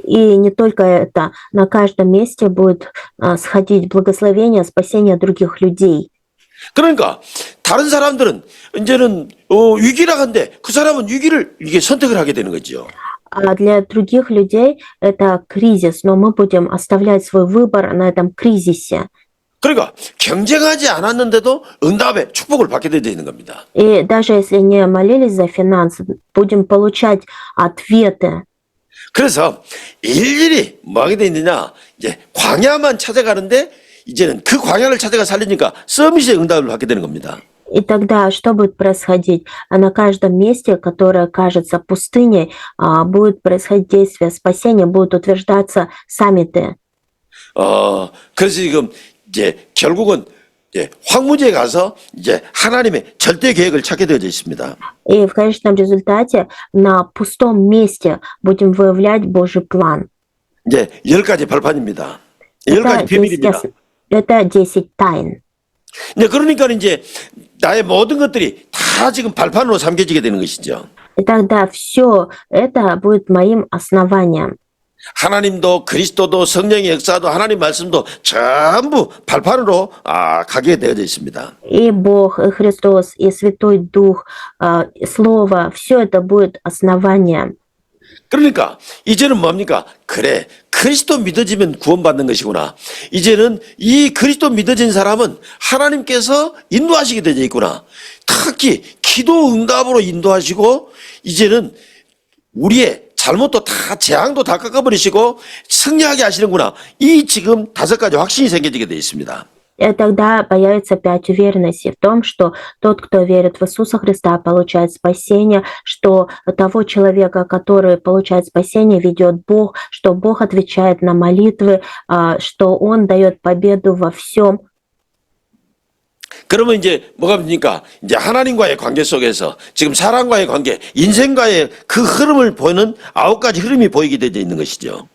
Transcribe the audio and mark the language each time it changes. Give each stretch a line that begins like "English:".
Russian: И не только это, на каждом месте будет сходить благословение, спасение других людей.
Korean: 그러니까 다른 사람들은 이제는 위기라 한데 그 사람은 위기를 이게 선택을 하게 되는 거죠.
Russian: А для других людей это кризис, но мы будем оставлять свой выбор на этом кризисе.
Korean: 그러니까 경쟁하지 않았는데도 응답의 축복을 받게 되어 있는 겁니다.
Russian: И даже если не молились за финансы, будем получать ответы.
Korean: 그래서 일일이 뭐 하게 돼 있느냐, 이제 광야만 찾아가는데 이제는 그 광야를 찾아가 살리니까 서밋의 응답을 받게 되는 겁니다.
Russian: И тогда что будет происходить? На каждом месте, которое кажется пустыней, будет происходить действие спасения, будут утверждаться саммиты.
Korean: 그래서 지금 이제 결국은 이제 황무지에 가서 이제 하나님의 절대 계획을 찾게 되어져 있습니다.
Russian: И в конечном результате на пустом месте будем выявлять Божий план.
Korean: 이제 10가지 발판입니다. 10가지 비밀입니다.
Russian: Это 10 тайн.
Korean: 네, 그러니까 이제 나의 모든 것들이 다 지금 발판으로 삼겨지게 되는 것이죠.
Russian: И тогда все это будет моим основанием.
Korean: 하나님도 그리스도도 성령의 역사도 하나님 말씀도 전부 발판으로 가게 되어져 있습니다.
Russian: И Бог, и Христос, и Святой Дух, Слово, все это будет основанием.
Korean: 그러니까 이제는 뭡니까? 그래, 그리스도 믿어지면 구원받는 것이구나. 이제는 이 그리스도 믿어진 사람은 하나님께서 인도하시게 되어 있구나. 특히 기도 응답으로 인도하시고 이제는 우리의 잘못도 다 재앙도 다 깎아버리시고 승리하게 하시는구나. 이 지금 5가지 확신이 생겨지게 되어 있습니다.
Russian: И тогда появится 5 уверенностей в том, что тот, кто верит в Иисуса Христа, получает спасение, что того человека, который получает спасение, ведет Бог, что Бог отвечает на молитвы, что Он дает победу во всем.
Korean: 그러면 이제 뭐가 됩니까? 이제 하나님과의 관계 속에서 지금 사람과의 관계, 인생과의 그 흐름을 보이는 9가지 흐름이 보이게 되어 있는 것이죠.